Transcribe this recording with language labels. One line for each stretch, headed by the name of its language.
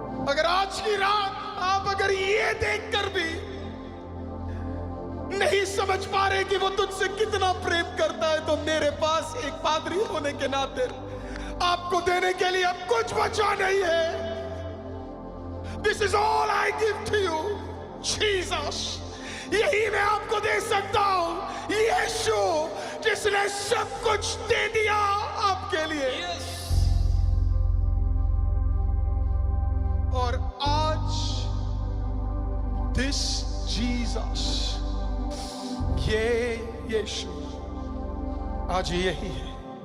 Hindi: अगर आज की रात आप अगर ये देखकर भी नहीं समझ पा रहे कि वो तुझसे कितना प्रेम करता है, तो मेरे पास एक पादरी होने के नाते आपको देने के लिए अब कुछ बचा नहीं है।
English: This is all I give to you, Jesus.
Hindi: यही मैं आपको दे सकता हूं, यीशु जिसने सब कुछ दे दिया आपके लिए।
English: Yes.
Hindi: और आज दिस जीसस, ये यीशु आज यही है।